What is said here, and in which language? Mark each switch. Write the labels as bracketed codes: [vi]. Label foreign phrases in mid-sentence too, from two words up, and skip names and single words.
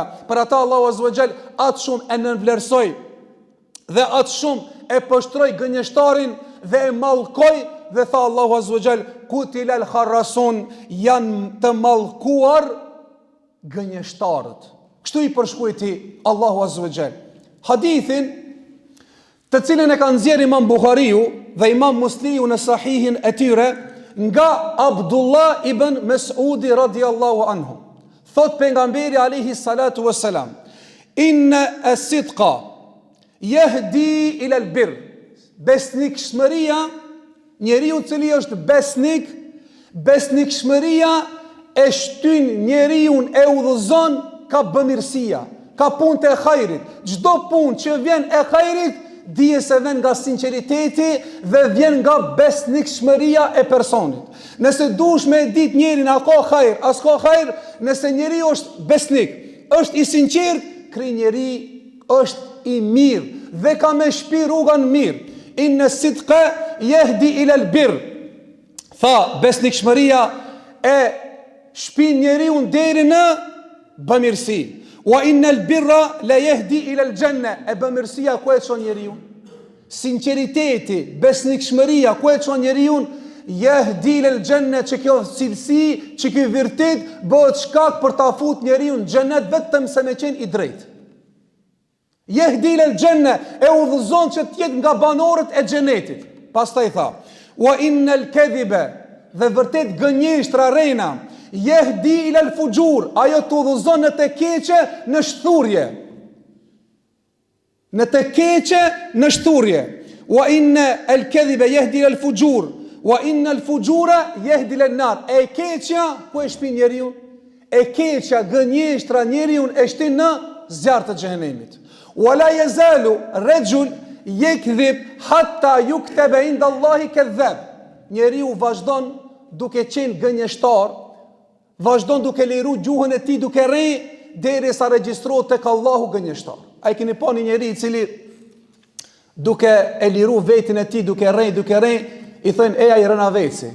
[sq] Për ata Allahu [ar] عز وجل [sq] atë shumë e nënvlerësoi dhe atë shumë e pështroi gënjeshtarin dhe e mallkoi dhe tha Allahu [ar] عز وجل قتل الخراصون, [sq] janë të mallkuar gënjeshtarët. Kështu i përshkruajti Allahu [ar] عز وجل. [sq] Hadithin të cilën e kanë nxjerrë Imam Buhariu dhe Imam Muslimiu në sahihin e tyre nga Abdullah ibn Mas'udi [ar] رضي الله عنه. [sq] Thot pejgamberi [ar] عليه الصلاة والسلام, إن الصدق يهدي إلى البر. [sq] Besnikshmëria, njeriu i cili është besnik, besnikshmëria e shtyn njeriu, e udhëzon ka bëmirësia, ka punë e hajrit. Çdo punë që vjen e hajrit dije se vjen nga sinqeriteti dhe vjen nga besnikshmëria e personit. Nëse dush me ditë njerin a ka hajr, as ka hajr, nëse njeri është besnik, është i sinqert, kri njeri është i mirë dhe ka me shpi rrugan mirë. [ar] إن الصدق يهدي إلى البر. [sq] Tha besnikshmëria e shpin njeriu deri në bamirësi. [ar] وإن البر ليهدي إلى الجنة. [sq] E bamirësia ku e çon njeriu? Sinqeriteti, besnikshmëria ku e çon njeriu? [ar] يهدي إلى الجنة, [sq] që kjo cilësi, që ky vërtet bëhet shkak për ta fut njeriu në xhenet vetëm se me qenë i drejtë. [ar] يهدي إلى الجنة, [sq] e udhëzon që të jetë nga banorët e xhenetit. Pastaj tha, [ar] وإن الكذب, [sq] dhe vërtet gënjeshtra rena, [ar] يهدي إلى الفجور, [sq] ajo të udhëzon në të keqe, në shturje. Në të keqe, në shturje. [ar] وإن الكذب يهدي إلى الفجور وإن الفجور يهدي إلى النار. [sq] E keqja ku e shpin njeriu? E keqja, gënjeshtra njeriu e shtin në zjarr të xhenemit. [ar] ولا يزال الرجل يكذب حتى يكتب عند الله كذاب. [sq] Njeriu vazhdon duke qenë gënjeshtar, vazhdon duke liru gjuhën e tij duke rri derisa regjistrohet tek Allahu gënjeshtar. Ai keni pa një njeri i cili duke e liru vetin e tij, duke rrej, i thënë eja i rëna veci.